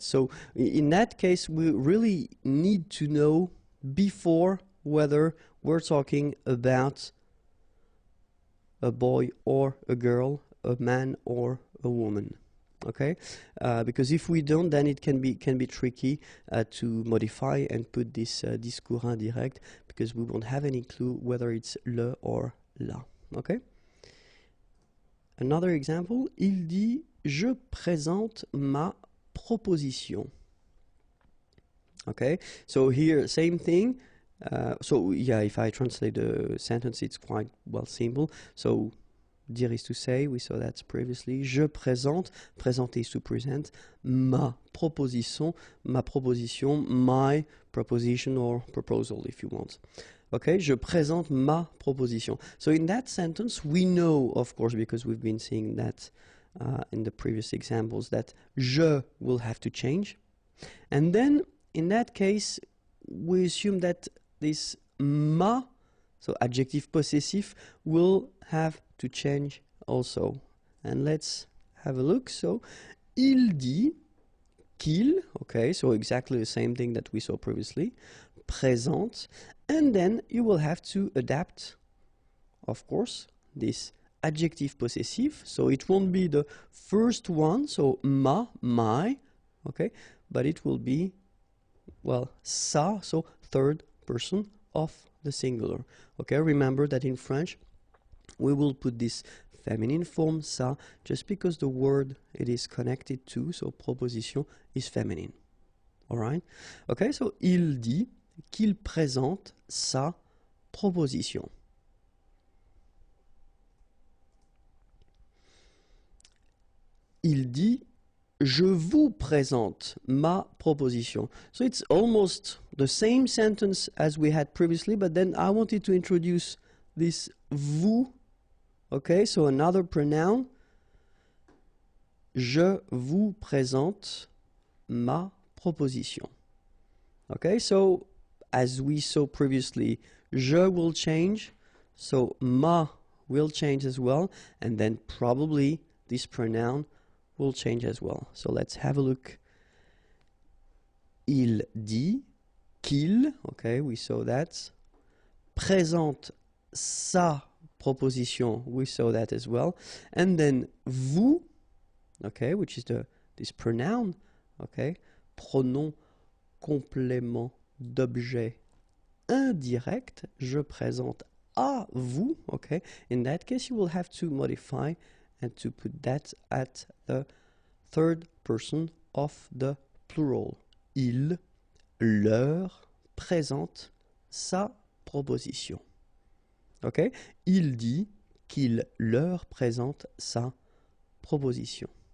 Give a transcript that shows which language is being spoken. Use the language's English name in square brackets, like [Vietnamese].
[English] So in that case we really need to know before whether we're talking about a boy or a girl, a man or a woman. Okay, because if we don't, then it can be tricky to modify and put this discours indirect, because we won't have any clue whether it's le or la. Okay. Another example, [French] il dit je présente ma proposition. [English] Okay, so here same thing. So yeah, if I translate the sentence, it's quite, well, simple. So dire is to say, we saw that previously. [French] Je présente, présenter [English] is to present. [French] Ma proposition, [English] my proposition or proposal if you want. Okay, [French] je présente ma proposition. [English] So in that sentence, we know, of course, because we've been seeing that in the previous examples, that je will have to change. And then in that case, we assume that this ma, so adjective possessive, will have to change also. And let's have a look. So, [French] il dit qu'il, [English] okay, so exactly the same thing that we saw previously, [French] présente, [English] and then you will have to adapt, of course, this adjective possessive. So it won't be the first one, so ma, my, okay, but it will be, well, ça, so third person of the singular. Okay, remember that in French we will put this feminine form ça just because the word it is connected to, so proposition, is feminine. All right? Okay, so [French] il dit qu'il présente sa proposition. Il dit je vous présente ma proposition. [English] So it's almost the same sentence as we had previously, but then I wanted to introduce this vous. Okay, so another pronoun. [French] Je vous présente ma proposition. [English] Okay, so as we saw previously, je will change, so ma will change as well, and then probably this pronoun will change as well. So let's have a look. Il dit qu'il, okay, we saw that. Présente sa proposition, we saw that as well. And then vous, okay, which is this pronoun, okay, [French] pronom complément d'objet indirect, je présente à vous, [English] okay. In that case, you will have to modify and to put that at the third person of the plural. [French] Il leur présente sa proposition. [English] Okay? [French] Il dit qu'il leur présente sa proposition.